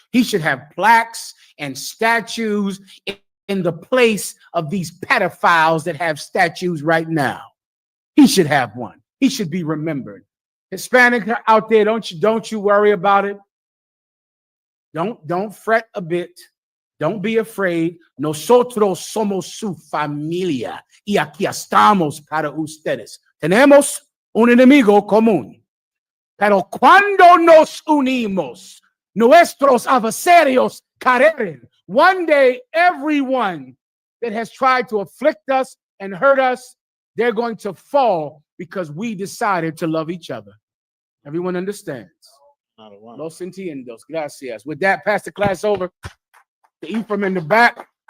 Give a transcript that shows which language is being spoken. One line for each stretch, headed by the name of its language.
English: He should have plaques and statues in the place of these pedophiles that have statues right now. He should have one. He should be remembered. Hispanic out there, don't you worry about it. Don't fret a bit. Don't be afraid.
Spanish: Nosotros somos su familia y aquí estamos para ustedes. Tenemos un enemigo común. Pero cuando nos unimos, nuestros adversarios caerán.
English: One day, everyone that has tried to afflict us and hurt us, they're going to fall because we decided to love each other. Everyone understands?
Spanish: Los entiendos. Gracias.
English: With that, pass the class over to Ephraim in the back.